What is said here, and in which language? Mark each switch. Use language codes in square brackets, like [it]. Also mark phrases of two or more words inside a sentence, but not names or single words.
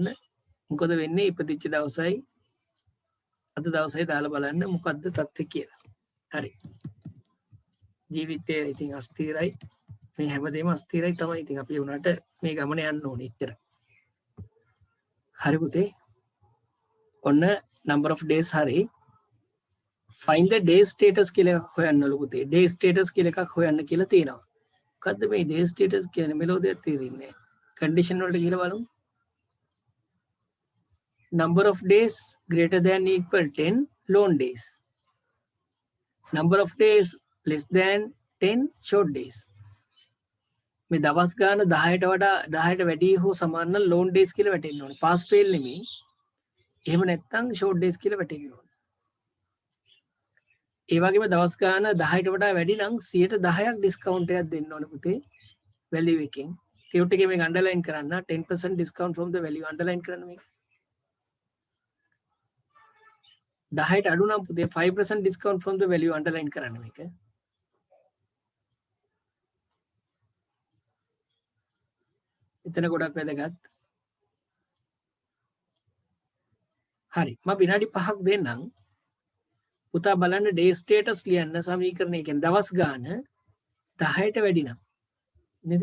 [si] මොකද වෙන්නේ ඉපදිච්ච දවසයි අද දවසයි දාලා බලන්න මොකද්ද තත්ත්වය කියලා. හරි. ජීවිතය ඉතින් අස්තිරයි. මේ හැමදේම අස්තිරයි තමයි. ඉතින් අපි උනාට මේ ගමන යන්න ඕනේ ඉච්චර. හරි පුතේ. ඔන්න [en] number of days [si] හරි. [en] find the day status [si] කියලා එකක් හොයන්නලු පුතේ. [en] day status [si] කියලා එකක් හොයන්න කියලා තියෙනවා. මොකද්ද මේ [en] day status [si] කියන්නේ? මෙලෝ දෙයක් තේරෙන්නේ නැහැ. condition වලට ගිහලා බලමු. [en] number of days greater than equal 10 long days. number of days less than 10 short days. [si] මේ දවස් ගාන 10ට වඩා 10ට වැඩි හෝ සමාන නම් [en] long days [si] කියලා වැටෙන්න ඕනේ. [en] pass fail [si] නෙමෙයි. එහෙම නැත්නම් [en] short days [si] කියලා වැටෙන්න ඕනේ. ඒ වගේම දවස් ගාන 10ට වඩා වැඩි නම් 10%ක් ඩිස්කවුන්ට් එකක් දෙන්න ඕනේ පුතේ value එකෙන්. ටියුට් එකේ මේක අන්ඩර්ලයින් කරන්න [en] 10% discount from the value [si] අන්ඩර්ලයින් කරන්න මේක. 10ට අඩු නම් පුතේ [en] 5% discount from the value [si] අන්ඩර්ලයින් කරන්න මේක. එතන ගොඩක් වැදගත්. හරි මම විනාඩි 5ක් දෙන්නම්. පුතා බලන්න [en] day status [si] ලියන්න සමීකරණය කියන්නේ දවස් ගාන 10ට වැඩි නම් නේද?